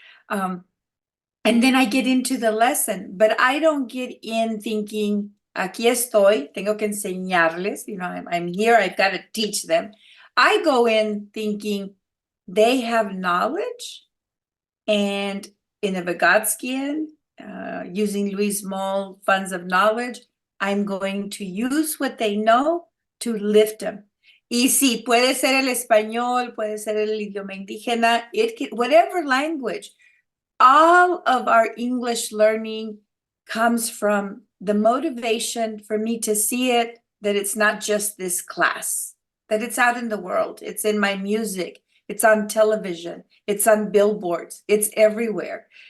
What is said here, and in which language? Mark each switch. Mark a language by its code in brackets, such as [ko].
[en] And then I get into the lesson, but I don't get in thinking, [es] aquí estoy, tengo que enseñarles, [en] I'm here, I've got to teach them. I go in thinking they have knowledge, and in a Vygotskian, using Louise Moll funds of knowledge, I'm going to use what they know to lift them. [es] Y sí, puede ser el español, puede ser el idioma indígena, [en] whatever language. All of our English learning comes from the motivation for me to see it, that it's not just this class, that it's out in the world. It's in my music, it's on television, it's on billboards, it's everywhere.